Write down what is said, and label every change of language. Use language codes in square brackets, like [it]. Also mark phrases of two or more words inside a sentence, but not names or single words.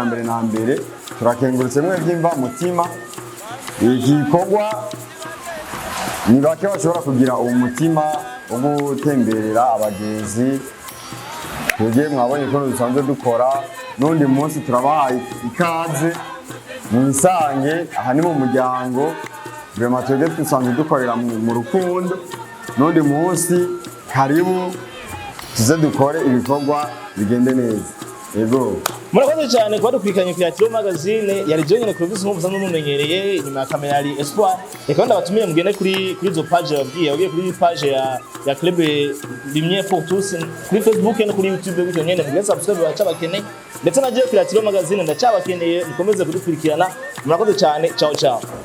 [rn] mbere na mbere turakengurutse mwe byimva mutima igikorwa ni bake bashobora kugira uwo mutima wo gutemberera abagenzi twebwe mwabonye ko dusanzwe dukora n'undi munsi turabahaye ikaze mwisange aha ni mu muryango vraiment twebwe dusanzwe dukorera mu rukundo n'undi munsi karibu tuze dukore ibikorwa bigende neza. Ego murakoze cyane kuba dukurikiranye ku Tiro magazine yari jyenyine kuri visi musanzwe mumenyereye inyuma ya kamera yari Espoir reka ndabatumiye mugende kuri izo page yabwiye kuri page ya club Lumière pour tous kuri Facebook no kuri YouTube gutyo nyene mugende subscribe bacabakeneye ndetse nagiye kuri Tiro magazine ndacabakeneye mukomeze kudukurikirana murakoze cyane [it] ciao ciao.